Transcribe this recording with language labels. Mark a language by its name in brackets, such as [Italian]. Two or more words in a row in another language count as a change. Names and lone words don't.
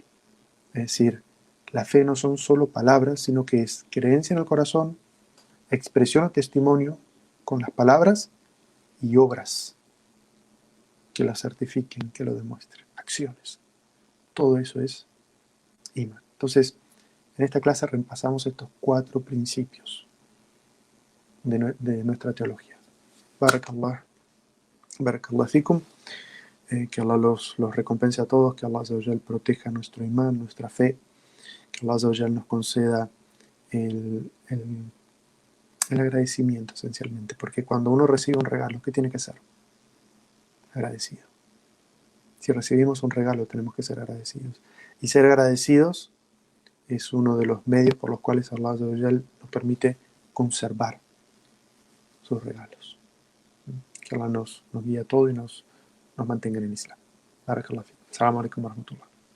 [Spanish] Es decir, la fe no son solo palabras, sino que es creencia en el corazón, expresión o testimonio con las palabras y obras que la certifiquen, que lo demuestren, acciones. Todo eso es imán. Entonces, en esta clase repasamos estos 4 principios de nuestra teología. [Arabic] بارك الله فيكم. [Spanish] Que Allah los recompense a todos, que Allah [Arabic] عز وجل [Spanish] proteja nuestro imán, nuestra fe, que Allah [Arabic] عز وجل [Spanish] nos conceda el agradecimiento esencialmente, porque cuando uno recibe un regalo, ¿qué tiene que ser? Agradecido. Si recibimos un regalo, tenemos que ser agradecidos. Y ser agradecidos es uno de los medios por los cuales Allah [Arabic] عز وجل [Spanish] nos permite conservar sus regalos. Que Allah nos guíe a todo y nos mantenga en el Islam. [Arabic] بارك الله فيكم. السلام عليكم ورحمة الله.